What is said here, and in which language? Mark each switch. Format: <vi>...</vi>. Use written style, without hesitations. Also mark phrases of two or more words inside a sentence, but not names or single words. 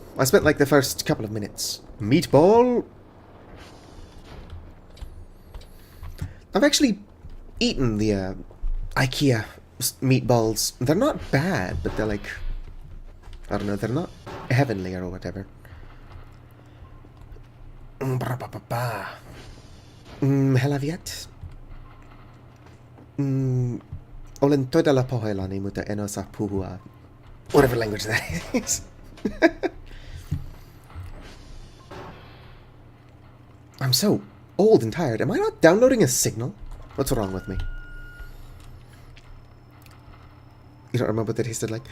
<en>I spent like the first couple of minutes. Meatball! I've actually eaten the IKEA meatballs. They're not bad, but they're like... I don't know, they're not heavenly or whatever. Helaviet.</en> <fi>Olen todella pahoillani, mutta en osaa puhua.</fi> <en>Whatever language that is. I'm so old and tired. Am I not downloading a signal? What's wrong with me? You don't remember what they tasted like?</en>